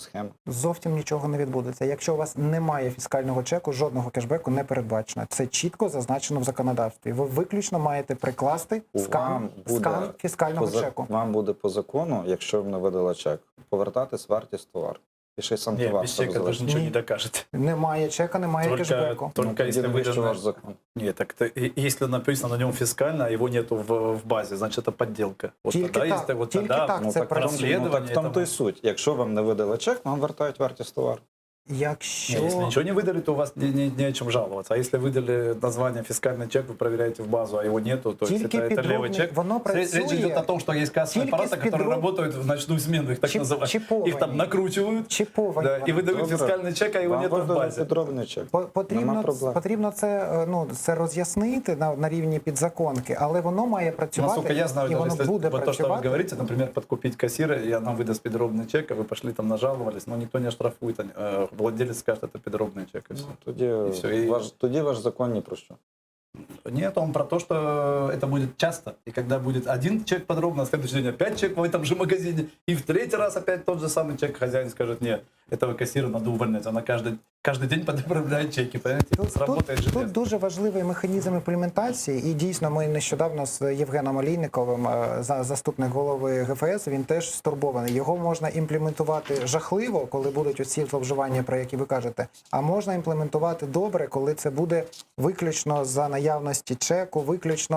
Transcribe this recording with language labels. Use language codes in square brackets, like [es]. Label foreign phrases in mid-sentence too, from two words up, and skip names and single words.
[uk] Зовсім нічого не відбудеться. Якщо у вас немає фіскального чеку, жодного кешбеку не передбачено. Це чітко зазначено в законодавстві. Ви виключно маєте прикласти скан фіскального чеку. Вам буде по закону, якщо ви не видали чек, повертатись вартість товару. І ще й сам товар. [ru] Без чека даже ничего не докажете. [uk] Немає чека, немає кешбеку. [ru] Только если выдано... ваш закон. Нет, так если написано на нем фискально, а его нету в базе, значит это подделка. Вот [uk] тільки так це працює. В тому то й суть. Якщо вам не видали чек, вам вертають вартість товару. [ru] Если ничего не выдали, то у вас не о чем жаловаться. А если выдали название фискальный чек, вы проверяете в базу, а его нету, то есть это левый чек. Речь идет о том, что есть кассовые аппараты, которые работают в ночную смену, их так называют. Их там накручивают, и выдают фискальный чек, а его нету в базе. [uk] Потрібно це роз'яснити на рівні підзаконки, але воно має працювати. [ru] Насколько я знаю, [uk] і воно буде [ru] вот то, что вы [uk] працювати. [ru] говорите, например, подкупить кассира, и она выдаст подробный чек, а вы пошли там нажаловались, но никто не оштрафует. Владелец скажет, это подробный чек, и все. [uk] Тоді ваш закон ні про що. [ru] Нет, он про то, что это будет часто. И когда будет один чек подробно, на следующий день опять чек в этом же магазине, и в 3-й раз опять тот же самый чек, хозяин скажет: нет, этого кассира надо увольнять. Она каждый день подправляет чеки. [uk] Тут дуже важливий механізм імплементації, і дійсно ми нещодавно з Євгеном Олійниковим, заступник голови ГФС, він теж стурбований. Його можна імплементувати жахливо, коли будуть оці зловживання, про які ви кажете, а можна імплементувати добре, коли це буде виключно за наявності чеку, виключно.